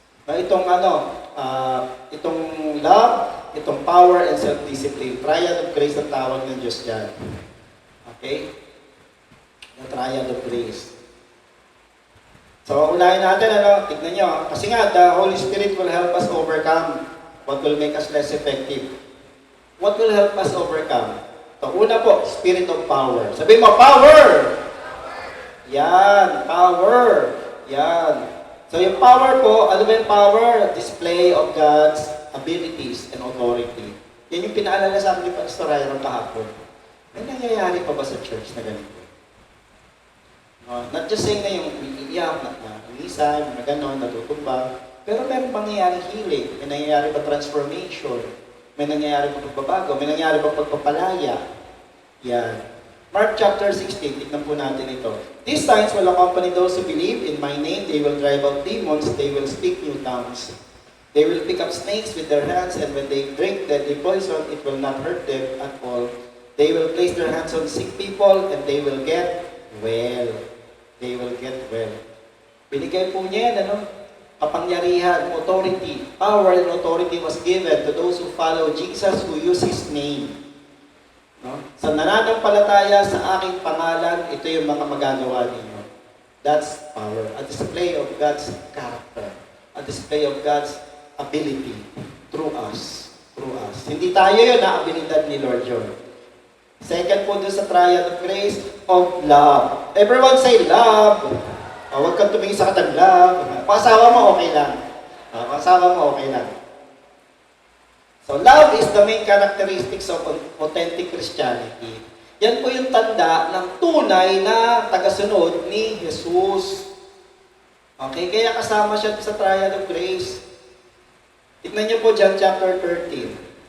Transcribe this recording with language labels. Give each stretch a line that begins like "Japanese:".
Filipino: Itong itong love, itong power and self-discipline. Trial of grace ang tawag ng Diyos dyan.
English: Okay? The trial of grace. So,
Filipino: unahin natin, tignan nyo.
English: Kasi nga, the Holy Spirit will help us overcome what will make us less effective. What will help us overcome?
Filipino: So, una po, spirit of power. Sabihin mo, power! Yan, power. Yan. So, yung power po, ano ba yung power?
English: Display of God's abilities and authority.
Filipino: Yan yung pinaalala sa akin ni Pastor Ryan kahapon. May nangyayari pa ba sa church na ganito?
English: Not just saying
Filipino: na yung iiyak, nalisan, na gano'n, natutumba, pero meron pangyayaring healing, may nangyayari pa transformation, may nangyayari pa pagbabago, may nangyayari pa pagpapalaya. Yan. Mark chapter 16, tignan po natin ito.
English: These signs will accompany those who believe in my name. They will drive out demons. They will speak new tongues. They will pick up snakes with their hands, and when they drink deadly poison, it will not hurt them at all. They will place their hands on sick people, and they will get well. They will get well.
Filipino: Binigay po niya yan, kapangyarihan,
English: authority, power and authority was given to those who follow Jesus, who use His name.
Filipino: No? Sa nananampalataya sa aking pangalan, ito yung mga magagawa ninyo.
English: That's power. A display of God's character. A display of God's ability through us to through us.
Filipino: Hindi tayo yun, abilidad ni Lord yun. Second po doon sa triad of grace of love.
English: Everyone say love.
Filipino: Huwag kang tumingin sa katang love. Pasawa mo, okay lang. Pasawa mo, okay lang.
English: So, love is the main characteristics of authentic Christianity.
Filipino: Yan po yung tanda ng tunay na tagasunod ni Jesus. Okay, kaya kasama siya sa trial of grace. Tignan niyo po John chapter 13.